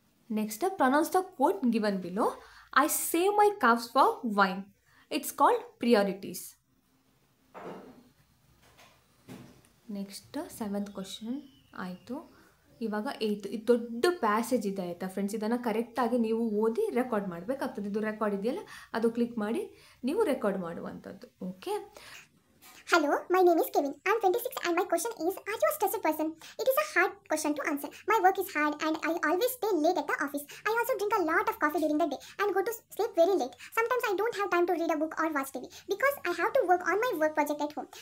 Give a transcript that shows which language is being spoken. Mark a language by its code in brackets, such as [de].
[en] Next, pronounce the quote given below. I save my calves for wine. It's called priorities. Next, 7th question. ಆಯಿತು. [kn] ಇವಾಗ 8 ಇದು ದೊಡ್ಡ passage ಇದೆ ಆಯಿತಾ friends. ಇದನ್ನು ಕರೆಕ್ಟಾಗಿ ನೀವು ಓದಿ ರೆಕಾರ್ಡ್ ಮಾಡಬೇಕಾಗ್ತದೆ. ಇದು ರೆಕಾರ್ಡ್ ಇದೆಯಲ್ಲ ಅದು ಕ್ಲಿಕ್ ಮಾಡಿ ನೀವು ರೆಕಾರ್ಡ್ ಮಾಡುವಂಥದ್ದು. Okay. [en] Hello, my name is Kevin. I'm 26 and my question is, are you a stressed person? It is a hard question to answer. My work is hard and I always stay late at the office. I also drink a lot of coffee during the day and go to sleep very late. Sometimes I don't have time to read a book or watch TV because I have to work on my work project at home.